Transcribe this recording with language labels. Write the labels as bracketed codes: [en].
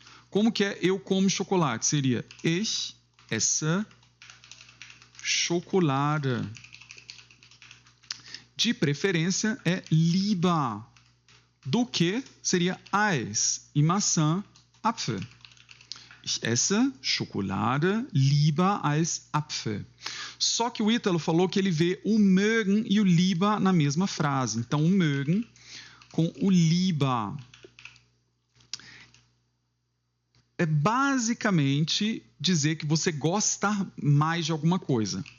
[pt] Como que é eu como chocolate? Seria [de] ich esse Schokolade. [pt] De preferência é lieber. Do que seria Eis e maçã, Apfel. [de] Ich esse Schokolade lieber als Apfel. [pt] Só que o Ítalo falou que ele vê o mögen e o lieber na mesma frase. Então, o mögen com o lieber. É basicamente dizer que você gosta mais de alguma coisa.